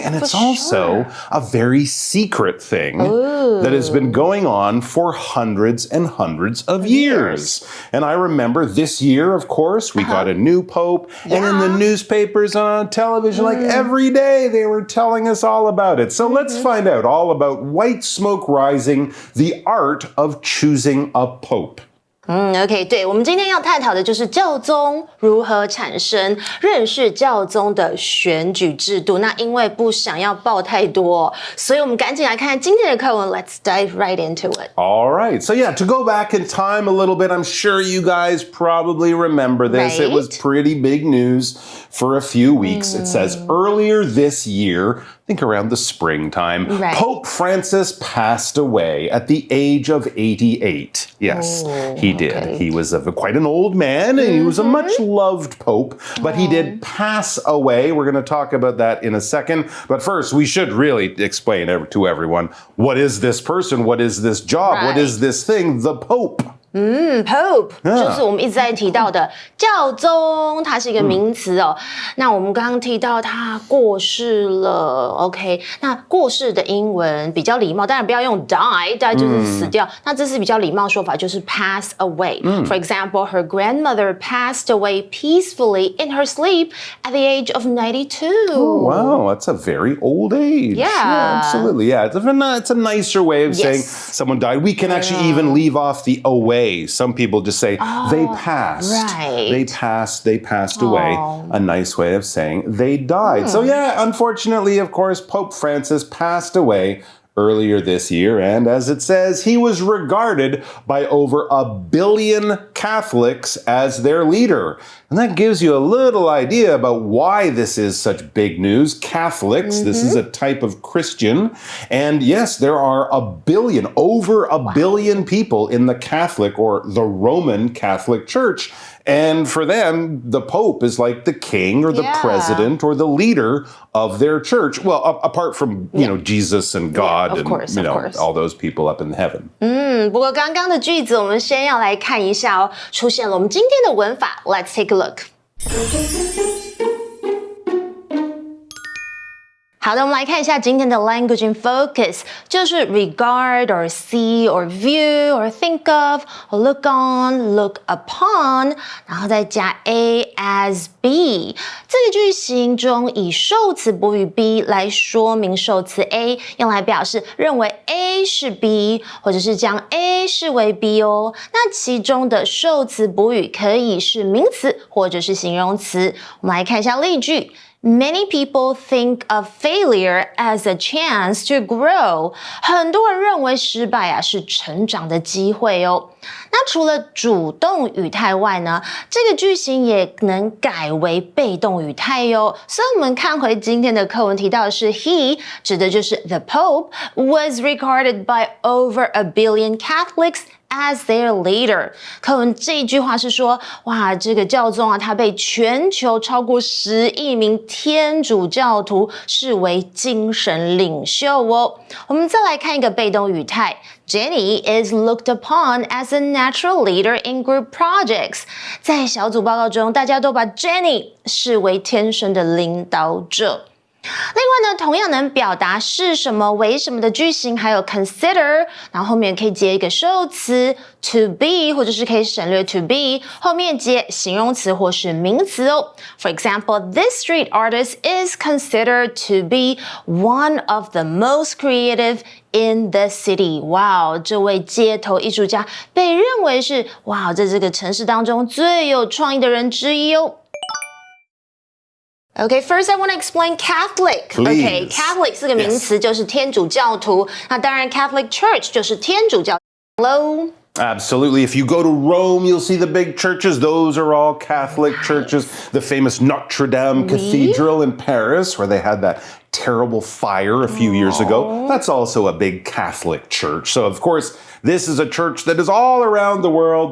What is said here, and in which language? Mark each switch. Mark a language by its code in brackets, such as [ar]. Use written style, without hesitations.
[en] And it's also a very secret thing that has been going on for hundreds and hundreds of years. And I remember this year, of course, we got a new Pope. And in the newspapers and on television, like every day, they were telling us all about it. So let's find out all about White Smoke Rising, the art of choosing a Pope. [zh] OK， 对，我们今天要探讨的就是教宗如何产生，认识教宗的选举制度。那因为不想要报太多，所以我们赶紧来看今天的课文。 [en] Let's dive right into it. All right. So yeah, to go back in time a little bit, I'm sure you guys probably remember this. It was pretty big news for a few weeks. It says earlier this year, I think around the springtime, Pope Francis passed away at the age of 88. Yes, he did. Okay. He was quite an old man, and he was a much loved Pope, but he did pass away. We're going to talk about that in a second. But first, we should really explain to everyone, what is this person? What is this job? What is this thing? The Pope. [zh] Pope 就是我们一直在提到的教宗，它是一个名词哦。那我们刚刚提到他过世了 ，OK？那过世的英文比较礼貌，当然不要用 die 就是死掉。那这是比较礼貌说法，就是 pass away. [en] For example, her grandmother passed away peacefully in her sleep at the age of 92. Oh, wow, that's a very old age. Yeah, absolutely. Yeah, it's a nicer way of saying someone died. We can actually even leave off the away. Some people just say they passed. Right. They passed away. A nice way of saying they died. So yeah, unfortunately, of course, Pope Francis passed away earlier this year, and as it says, he was regarded by over 1 billion Catholics as their leader. And that gives you a little idea about why this is such big news. Catholics, this is a type of Christian. And yes, there are over a billion people in the Catholic or the Roman Catholic Church. And for them, the Pope is like the king or the president or the leader of their church. Well, apart from, Jesus and God of course. all those people up in heaven. [zh] 不过刚刚的句子我们先要来看一下哦，出现了我们今天的文法 [en] Let's take a look. [zh] 好的，我们来看一下今天的 [en] language in focus， [zh] 就是 [en] regard or see or view or think of or look on, look upon， [zh] 然后再加 A as B。这个句型中以受词补语 be 来说明受词 A， 用来表示认为 A 是 B， 或者是将 A 视为 B 哦。那其中的受词补语可以是名词或者是形容词。我们来看一下例句。 [en] Many people think of failure as a chance to grow. [zh] 很多人认为失败是成长的机会哦。那除了主动语态外呢，这个句型也能改为被动语态哟。所以我们看回今天的课文提到的是 he， 指的就是 [en] the Pope was regarded by over 1 billion Catholics as their leader。 [zh] 课文这一句话是说，哇，这个教宗他被全球超过10亿名天主教徒视为精神领袖哦。我们再来看一个被动语态。 [en] Jenny is looked upon as a natural leader in group projects. [zh] 在小组报告中，大家都把 Jenny 视为天生的领导者。另外呢，同样能表达是什么为什么的句型还有 consider， 然后后面可以接一个受词 to be， 或者是可以省略 to be， 后面接形容词或是名词哦。 [en] For example, this street artist is considered to be one of the most creative in the city. [zh] 哇，这位街头艺术家被认为是在这个城市当中最有创意的人之一哦。 [en] Okay, first I want to explain Catholic. [zh] Okay, Catholic 这个名词就是天主教徒。那当然 Catholic Church 就是天主教。 [en] Hello? Absolutely. If you go to Rome, you'll see the big churches. Those are all Catholic churches. The famous Notre Dame Cathedral in Paris, where they had that terrible fire a few years ago. That's also a big Catholic church. So, of course, this is a church that is all around the world.